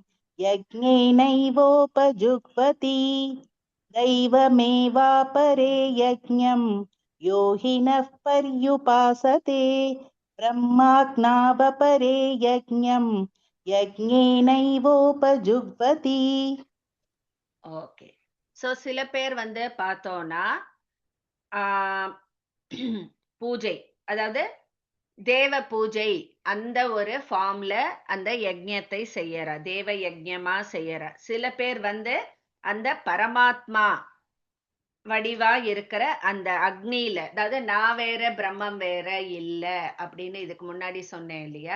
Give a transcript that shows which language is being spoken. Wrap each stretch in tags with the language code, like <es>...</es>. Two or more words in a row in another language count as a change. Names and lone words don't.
<sa>यज्ञेनैवोपजुह्वति दैवमेवापरे यज्ञम् योगिनः पर्युपासते ब्रह्माज्ञावपरे यज्ञम् यज्ञेनैवोपजुह्वति.</sa> <ta>ஓகே. ஸோ சில பேர் வந்து பார்த்தோம்னா பூஜை, அதாவது தேவ பூஜை அந்த ஒரு ஃபார்ம்ல அந்த யஜ்ஞத்தை செய்யற, தேவ யஜ்ஞமா செய்யற. சில பேர் வந்து அந்த பரமாத்மா வடிவா இருக்கிற அந்த அக்னியில, அதாவது நான் வேற பிரம்மம் வேற இல்ல அப்படின்னு இதுக்கு முன்னாடி சொன்னேன் இல்லையா.</ta>